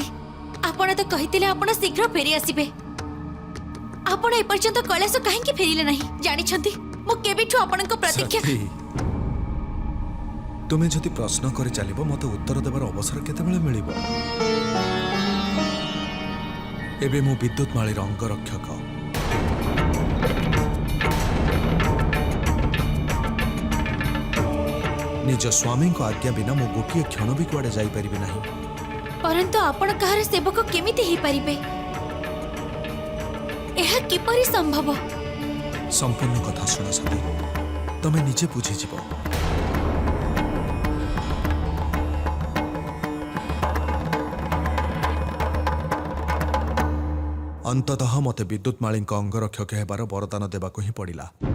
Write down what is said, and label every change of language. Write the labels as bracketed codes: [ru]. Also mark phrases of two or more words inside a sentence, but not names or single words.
[or] ଆପଣ ତ କହିଥିଲେ ଆପଣ ଶୀଘ୍ର ଫେରି ଆସିବେ। ଆପଣ ଏ ପର୍ଯ୍ୟନ୍ତ କୈଳାଶ କାହିଁକି ଫେରିଲେ ନାହିଁ ଜାଣି ଛନ୍ତି? ମୁଁ କେବେଠୁ ଆପଣଙ୍କ ପ୍ରତୀକ୍ଷା। ସତୀ, ତୁମେ ଯଦି ପ୍ରଶ୍ନ କରି ଚାଲିବ ମତେ ଉତ୍ତର ଦେବାର ଅବସର କେତେବେଳେ ମିଳିବ? ଏବେ ମୁଁ ବିଦ୍ୟୁତ ମାଳୀର ଅଙ୍ଗରକ୍ଷକ। ନିଜ ସ୍ୱାମୀ କୁ ଆଜ୍ଞା ବିନା ମୁଁ ଗୋଟିଏ କ୍ଷଣ ବି କୁଆଡ଼େ ଯାଇ ପାରିବି ନାହିଁ। ପରନ୍ତୁ ଆପଣ କାହାର ସେବକ କେମିତି ହୋଇ ପାରିବେ? ଏହା କିପରି ସମ୍ଭବ? ସମ୍ପୂର୍ଣ୍ଣ କଥା ଶୁଣ ସତୀ, ତୁମେ ନିଜେ ବୁଝି ଯିବ। ଅନ୍ତତଃ ମତେ ବିଦ୍ୟୁତ ମାଳୀ ଅଙ୍ଗରକ୍ଷକ ହେବାର ବରଦାନ ଦେବାକୁ ହିଁ ପଡ଼ିଲା।